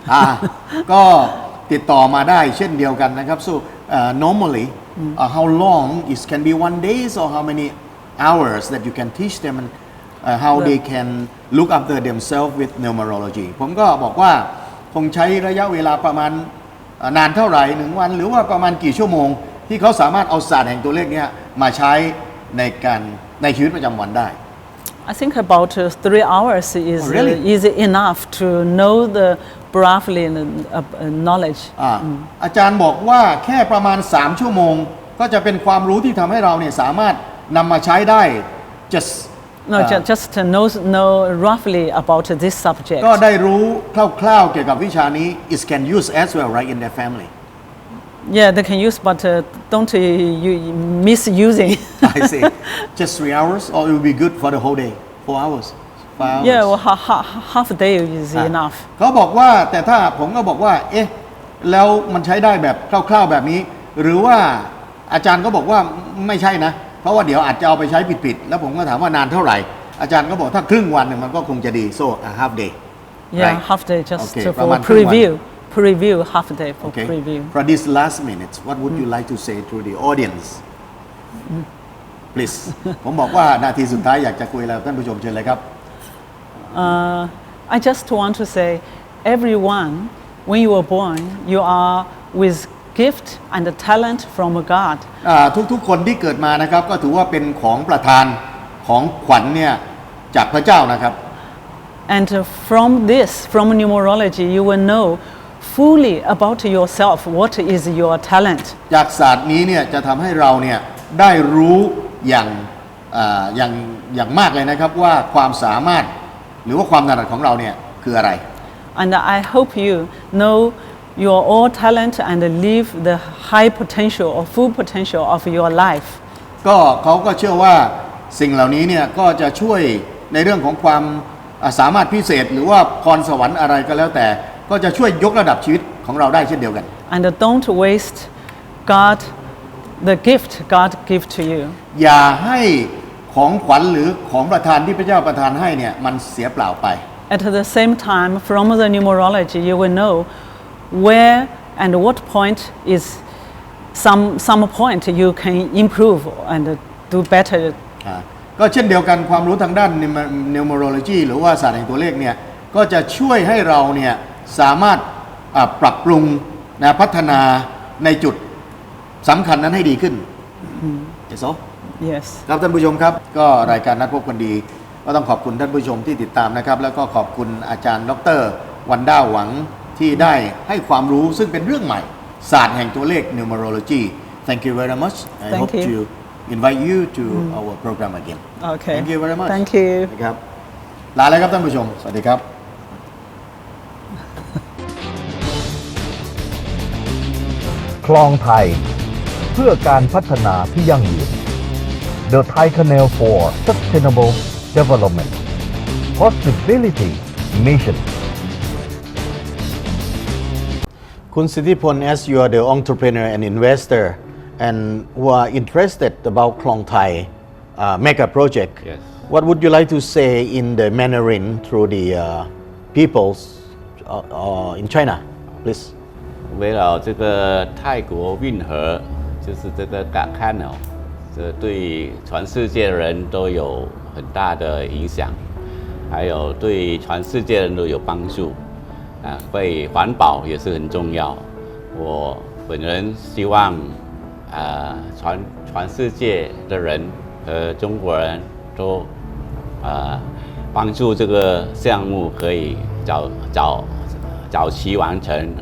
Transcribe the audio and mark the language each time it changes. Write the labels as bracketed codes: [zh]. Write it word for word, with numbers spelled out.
[th] อ่าก็ติดต่อมาได้เช่นเดียวกันนะครับ [en] so uh, normally uh, how long it can be one days or how many hours that you can teach them and uh, how they can look after themselves with numerology [th] ผมก็บอกว่าคงใช้ระยะเวลาประมาณอ่านานเท่าไหร่หนึ่งวันหรือว่าประมาณกี่ชั่วโมง ที่เขาสามารถเอาศาสตร์แห่งตัวเลขเนี้ยมาใช้ในการในชีวิตประจำวันได้ [en] I think about uh, three hours is Oh, really? uh, is enough to know the broadly and, uh, uh, knowledge. [th] อ่าอาจารย์บอกว่าแค่ประมาณ สาม ชั่วโมง ก็จะเป็นความรู้ที่ทำให้เราเนี่ยสามารถนำมาใช้ได้ just [en] No, ju- just to know know roughly about this subject. [th] ก็ได้รู้คร่าวๆเกี่ยวกับวิชานี้ [en] it can use as well right in their family Yeah, they can use, but uh, don't uh, you misusing. I see just three hours or it will be good for the whole day four hours five hours Yeah, well, ha- ha- half a day is [th] อ่ะ [en] enough. [th] เขาบอกว่าแต่ถ้าผมก็บอกว่า เอ๊ะ แล้วมันใช้ได้แบบคร่าวๆแบบนี้ หรือว่าอาจารย์ก็บอกว่าไม่ใช่นะ เพราะว่าเดี๋ยวอาจจะเอาไปใช้ผิดๆ แล้วผมก็ถามว่านานเท่าไหร่ อาจารย์ก็บอกถ้าครึ่งวันเนี่ยมันก็คงจะดี [en] so a half day Yeah, Right. half day just Okay, to- from for one to one. preview. Preview, half day for okay preview. for this last minute what would you like to say to the audience please [th] ผมบอกว่านาทีสุดท้ายอยากจะคุยอะไรกับท่านผู้ชมเชิญเลยครับ [en] Uh, I just want to say, everyone, when you were born, you are with gift and talent from God. [th] อ่าทุกๆคนที่เกิดมานะครับก็ถือว่าเป็นของประทานของขวัญเนี่ยจากพระเจ้านะครับ [en] And uh, from this, from numerology, you will know fully about yourself, what is your talent. [th] จากศาสตร์นี้เนี่ยจะทำให้เราเนี่ยได้รู้อย่าง อ่าอย่างอย่างมากเลยนะครับว่าความสามารถหรือว่าความถนัดของเราเนี่ยคืออะไร [en] And I hope you know your all talent and live the high potential or full potential of your life. [th] ก็เขาก็เชื่อว่าสิ่งเหล่านี้เนี่ยก็จะช่วยในเรื่องของความอ่าสามารถพิเศษ หรือว่าพรสวรรค์อะไรก็แล้วแต่ก็จะช่วยยกระดับชีวิตของเราได้เช่นเดียวกัน [en] And don't waste God, the gift God gives to you. [th] อย่าให้ของขวัญหรือของประทานที่พระเจ้าประทานให้เนี่ยมันเสียเปล่าไป [en] At the same time, from the numerology, you will know where and what point is some, some point you can improve and do better. [th] อ่าก็เช่นเดียวกันความรู้ทางด้าน numer- numerology หรือว่าศาสตร์แห่งตัวเลขเนี่ยก็จะช่วยให้เราเนี่ยสามารถอ่าปรับปรุงนะพัฒนาในจุดสำคัญนั้นให้ดีขึ้นเจ๊โซ [en] Yes. [th] ครับท่านผู้ชมครับก็รายการนัดพบคนดีก็ต้องขอบคุณท่านผู้ชมที่ติดตามนะครับแล้วก็ขอบคุณอาจารย์ดรวันด้าหวังที่ได้ให้ความรู้ซึ่งเป็นเรื่องใหม่ศาสตร์แห่งตัวเลข numerology [en] Thank you very much I Thank hope you. to invite you to our program again Okay. Thank you very much Thank you. [th] นะครับลาแล้วครับท่านผู้ชมสวัสดีครับ คลองไทย เพื่อการพัฒนาที่ยั่งยืน [en] The Thai Canal for Sustainable Development Possibility Mission คุณสิทธิพล as you are the entrepreneur and investor and who are interested about Klong Thai uh, mega project Yes. what would you like to say in the Mandarin through the uh, peoples uh, uh, in China please [zh] 围绕这个泰国运河，就是这个 Gat Canal，这对全世界人都有很大的影响，还有对全世界人都有帮助。啊，对环保也是很重要。我本人希望，啊、全全世界的人和中国人都，啊、帮助这个项目可以早早早期完成。